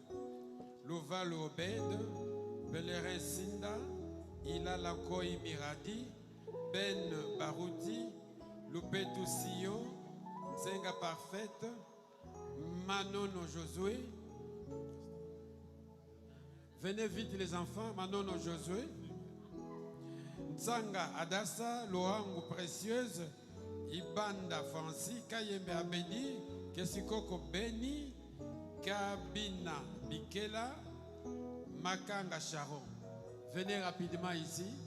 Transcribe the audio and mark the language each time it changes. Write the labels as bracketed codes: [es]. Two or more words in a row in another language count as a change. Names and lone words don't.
[fr] Louval Obed, Pèlerin Sinda, Ila Lakoi Miradi, Ben Barouti, Lupetu Sio, Senga Parfaite, Manono Josué. Venez vite les enfants, Manono Josué. Ntsanga Adassa, Loangu Précieuse, Ibanda Francis, Kayembe Abedi, Kesikoko Beni, Kabina Bikela, Makanga Sharon. Venez rapidement ici.